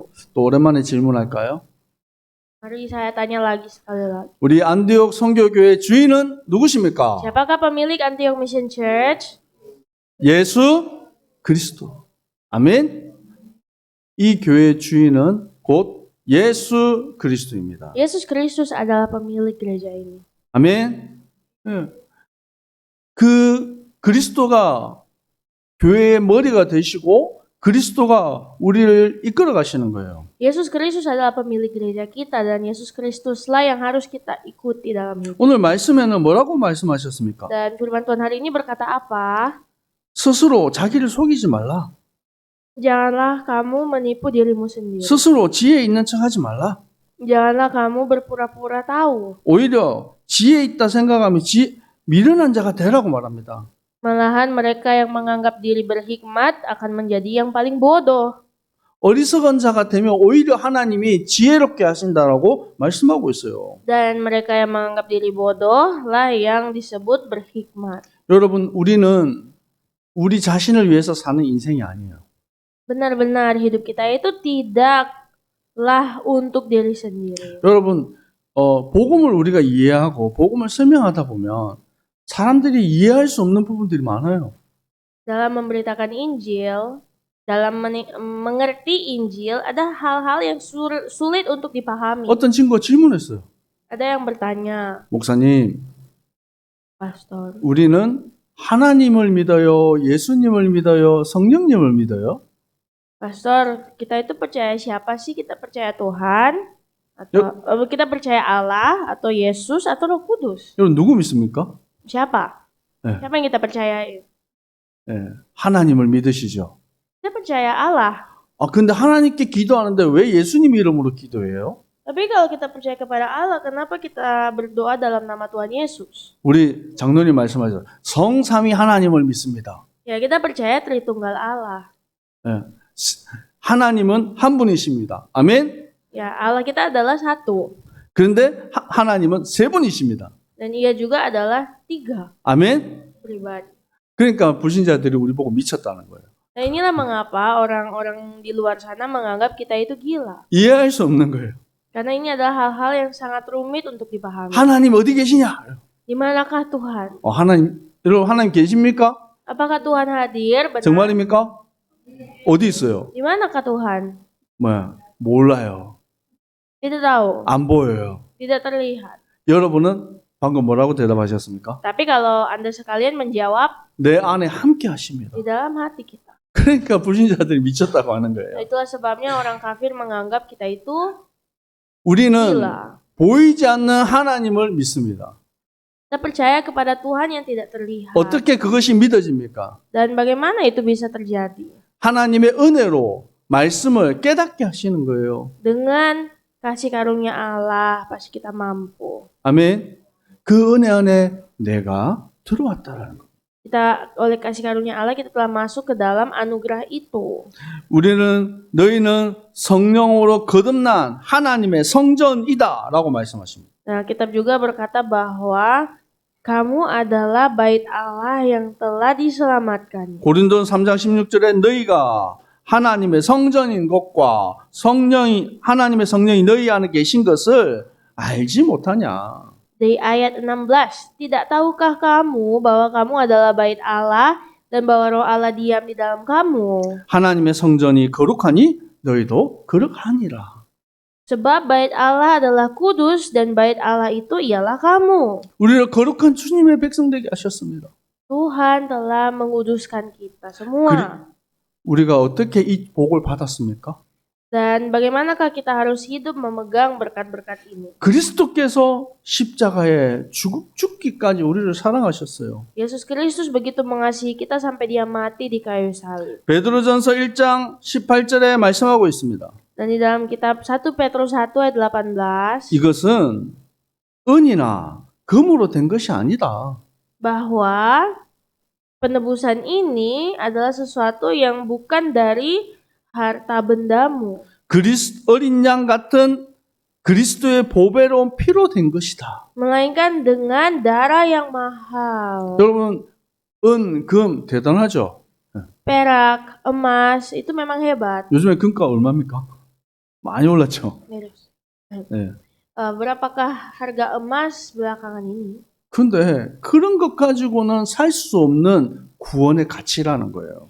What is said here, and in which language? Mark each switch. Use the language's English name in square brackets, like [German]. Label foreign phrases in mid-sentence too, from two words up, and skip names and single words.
[Korean] 또 오랜만에 질문할까요? [Indonesian] Mari saya tanya lagi sekali lagi. [Korean] 우리 안디옥 선교교회 주인은 누구십니까? [Indonesian] Siapakah pemilik Antioch Mission Church? [Korean] 예수 그리스도. 아멘. 이 교회의 주인은 곧 예수 그리스도입니다. [Indonesian] Yesus Kristus adalah pemilik gereja ini. [Korean] 아멘. 예. 그 그리스도가 교회의 머리가 되시고 그리스도가 우리를 이끌어 가시는 거예요. [Indonesian] Yesus Kristus adalah pemilik gereja kita dan Yesus Kristuslah yang harus kita ikuti dalam hidup. [Korean] 오늘 말씀에는 뭐라고 말씀하셨습니까? [Indonesian] Dan firman Tuhan hari ini berkata apa? [Korean] 스스로 자기를 속이지 말라. [Indonesian] Janganlah kamu menipu dirimu sendiri. [Korean] 스스로 지혜 있는 척 하지 말라. [Indonesian] Janganlah kamu berpura-pura tahu. [Korean] 오히려 지혜 있다 생각하면 미련한 자가 되라고 말합니다. [Indonesian] Malahan mereka yang menganggap diri berhikmat akan menjadi yang paling bodoh. [Korean] 어리석은 자가 되면 오히려 하나님이 지혜롭게 하신다라고 말씀하고 있어요. [Indonesian] Dan mereka yang menganggap diri bodoh lah yang disebut berhikmat. [Korean] 여러분, 우리는 우리 자신을 위해서 사는 인생이 아니에요. [Indonesian] Benar-benar hidup kita itu tidaklah untuk diri sendiri. [Korean] 여러분, 복음을 우리가 이해하고 복음을 설명하다 보면 사람들이 이해할 수 없는 부분들이 많아요. [Indonesian] Dalam memberitakan Injil, dalam mengerti Injil, ada hal-hal yang sulit untuk dipahami. [Korean] 어떤 친구가 질문했어요. [Indonesian] Ada yang bertanya, [Korean] 목사님, [Indonesian] Pastor, [Korean] 우리는 하나님을 믿어요? 예수님을 믿어요? 성령님을 믿어요? [Indonesian] Pastor, kita itu percaya siapa sih? Kita percaya Tuhan, atau kita percaya Allah, atau Yesus, atau Roh Kudus? [Korean] 여러분, 누구 믿습니까? [Indonesian] Siapa? [Korean] 네. [Indonesian] Siapa yang kita percayai? [Korean] 네, 하나님을 믿으시죠. [Indonesian] Kita percaya Allah. [Korean] 근데 하나님께 기도하는데 왜 예수님 이름으로 기도해요? [Indonesian] Tapi kalau kita percaya kepada Allah, kenapa kita berdoa dalam nama Tuhan Yesus? [Korean] 우리 장로님 말씀하셨죠. 성삼위 하나님을 믿습니다. [Indonesian] Ya, kita percaya Tritunggal Allah. [Korean] 네. 하나님은 한 분이십니다. 아멘? [Indonesian] Ya, Allah kita adalah satu. [Korean] 그런데 하나님은 세 분이십니다. [Indonesian] Dan ia juga adalah tiga [Korean] 아멘? [Indonesian] pribadi. [Korean] 그러니까 불신자들이 우리 보고 미쳤다는 거예요. [Indonesian] Nah, inilah mengapa orang-orang di luar sana menganggap kita itu gila. [Korean] 이해할 수 없는 거예요. [Indonesian] Karena ini adalah hal-hal yang sangat rumit untuk dipahami. [Korean] 하나님 어디 계시냐? [Indonesian] Di manakah Tuhan? [Korean] 여러분 하나님 계십니까? [Indonesian] Apakah Tuhan hadir? Benar. [Korean] 정말입니까? 어디 있어요? [Indonesian] Di manakah Tuhan? [Korean] 몰라요. [Indonesian] Tidak tahu, [Korean] 안 보여요. [Indonesian] tidak terlihat. [Korean] 여러분은 방금 뭐라고 대답하셨습니까? [Indonesian] Tapi kalau Anda sekalian menjawab, [Korean] 내 안에 함께 하십니다. [Indonesian] di dalam hati kita. [Korean] 그러니까 불신자들이 미쳤다고 하는 [Indonesian] Nah, [Korean] 거예요. [Indonesian] itulah sebabnya orang kafir menganggap kita itu [Korean] 우리는 [Indonesian] gila. [Korean] 보이지 않는 하나님을 믿습니다. [Indonesian] Kita percaya kepada Tuhan yang tidak terlihat. [Korean] 어떻게 그것이 믿어집니까? [Indonesian] Dan bagaimana itu bisa terjadi? [Korean] 하나님의 은혜로 말씀을 깨닫게 하시는 거예요. [Indonesian] Dengan kasih karunia Allah, pasti kita mampu. [Korean] 아멘. 그 은혜 안에 내가 들어왔다라는 거. [Indonesian] Kita oleh kasih karunia Allah kita telah masuk ke dalam anugerah itu. [Korean] 너희는 성령으로 거듭난 하나님의 성전이다라고 말씀하십니다. [Indonesian] Nah, kitab juga berkata bahwa kamu adalah bait Allah yang telah diselamatkan. [Korean] 고린도전 3장 16절에 너희가 하나님의 성전인 것과 하나님의 성령이 너희 안에 계신 것을 알지 못하냐. [Indonesian] Di ayat 16, tidak tahukah kamu bahwa kamu adalah bait Allah dan bahwa roh Allah diam di dalam kamu? [Korean] 하나님의 성전이 거룩하니 너희도 거룩하니라. [Indonesian] Sebab bait Allah adalah kudus dan bait Allah itu ialah kamu. [Korean] 우리를 거룩한 주님의 백성 되게 하셨습니다. [Indonesian] Tuhan telah menguduskan kita semua. [Korean] 우리가 어떻게 이 복을 받았습니까? [Indonesian] Dan bagaimanakah kita harus hidup memegang berkat-berkat ini? [Korean] 그리스도께서 십자가에 죽기까지 우리를 사랑하셨어요. [Indonesian] Yesus Kristus begitu mengasihi kita sampai dia mati di kayu salib. [Korean] 베드로전서 1장 18절에 말씀하고 있습니다. [Indonesian] Dan di dalam kitab 1 Petrus 1 ayat 18 [Korean] 이것은 은이나 금으로 된 것이 아니다. [Indonesian] bahwa penebusan ini adalah sesuatu yang bukan dari harta bendamu. [Korean] 어린 양 같은 그리스도의 보배로운 피로 된 것이다. [Indonesian] Melainkan dengan darah yang mahal. [Korean] 여러분, 은, 금 대단하죠? [Indonesian] Perak, emas, itu memang hebat. [Korean] 요즘에 금가 얼마입니까? 많이 올랐죠? 네. [Indonesian] Berapakah harga emas belakangan ini? [Korean] 근데 그런 것 가지고는 살 수 없는 구원의 가치라는 거예요.